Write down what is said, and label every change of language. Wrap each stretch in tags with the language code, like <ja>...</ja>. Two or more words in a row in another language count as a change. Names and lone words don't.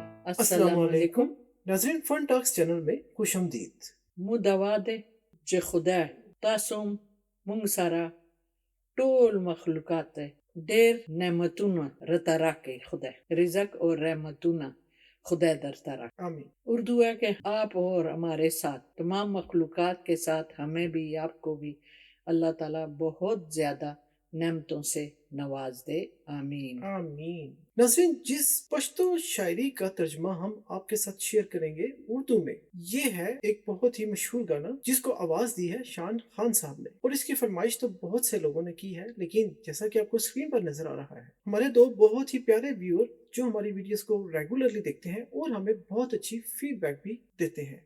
<ur>السلام علیکم ناظرین، فن ٹاکس چینل میں خوش آمدید.</ur> <ps>مو دوا دی چې خدای تاسو مونږ سره ټول مخلوقات ته ډېر نعمتونه رته راکړي. خدای رزق اور رحمتونه خدای درته راکړي. آمین۔</ps> <ur>اردو ہے کہ آپ اور ہمارے ساتھ تمام مخلوقات کے ساتھ ہمیں بھی آپ کو بھی اللہ تعالیٰ بہت زیادہ نعمتوں سے نواز دے، آمین آمین۔ ناظرین، جس پشتو شاعری کا ترجمہ ہم آپ کے ساتھ شیئر کریں گے اردو میں، یہ ہے ایک بہت ہی مشہور گانا جس کو آواز دی ہے شان خان صاحب نے، اور اس کی فرمائش تو بہت سے لوگوں نے کی ہے، لیکن جیسا کہ آپ کو اسکرین پر نظر آ رہا ہے، ہمارے دو بہت ہی پیارے ویور جو ہماری ویڈیوز کو ریگولرلی دیکھتے ہیں اور ہمیں بہت اچھی فیڈ بیک بھی دیتے ہیں۔</ur>